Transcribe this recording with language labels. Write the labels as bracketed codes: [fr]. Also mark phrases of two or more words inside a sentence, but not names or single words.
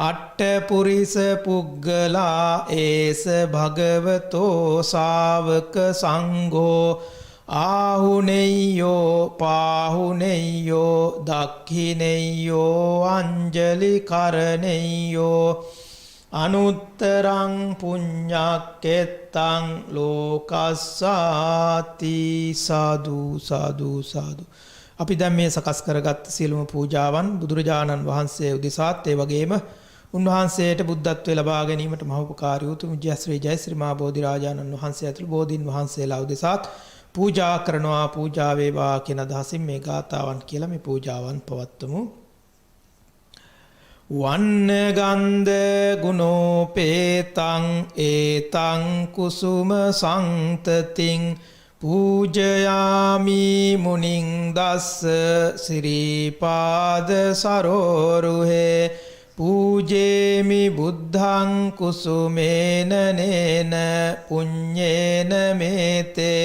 [pi] අට්ඨ පුරිස පුග්ගලා ඒස භගවතෝ ශාවක සංඝෝ ආහුනෙය්‍යෝ පාහුනෙය්‍යෝ දක්ඛිනෙය්‍යෝ අංජලි කරනෙය්‍යෝ අනුත්තරං පුඤ්ඤක්කෙත්තං ලෝකස්සාති සාදු සාදු සාදු. [si] අපි දැන් මේ සකස් කරගත් සියලුම පූජාවන් බුදුරජාණන් වහන්සේ උදෙසාත් ඒ වගේම උන්වහන්සේට බුද්ධත්වයේ ලබා ගැනීමට මහෝපකාරී උතුම් ජයශ්‍රී ජයශ්‍රී මහා බෝධිරාජාණන් වහන්සේ ඇතුළු බෝධීන් වහන්සේලා උදෙසාත් පූජා කරනවා පූජා වේවා කියන අදහසින් මේ ගාථාවන් කියලා මේ පූජාවන් පවත්වමු. [pi] වන්න ගන්ධ ගුණෝපේතං ඒතං කුසුම සංතතින් පූජයාමි මුනිං දස්ස සිරිපාද සරෝරුහේ පූජේමි බුද්ධං කුසුමේන නේන පුඤ්ඤේන මේතේ